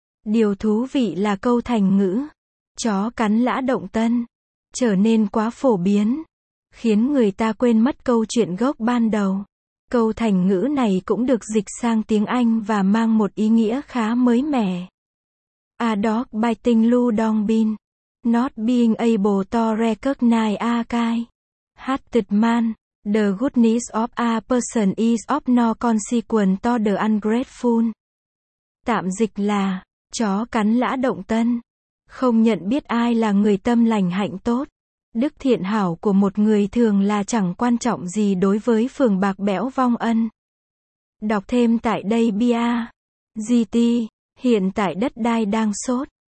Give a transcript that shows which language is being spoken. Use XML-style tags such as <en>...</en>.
<vi>Điều thú vị là câu thành ngữ, chó cắn Lã Động Tân, trở nên quá phổ biến, khiến người ta quên mất câu chuyện gốc ban đầu. Câu thành ngữ này cũng được dịch sang tiếng Anh và mang một ý nghĩa khá mới mẻ.</vi> <en>A dog biting Lu Dong Bin. Not being able to recognize a kind hearted man. The goodness of a person is of no consequence to the ungrateful.</en> <vi>Tạm dịch là, chó cắn lã động tân. Không nhận biết ai là người tâm lành hạnh tốt. Đức thiện hảo của một người thường là chẳng quan trọng gì đối với phường bạc bẽo vong ân. Đọc thêm tại đây Bia. GT, hiện tại đất đai đang sốt.</vi>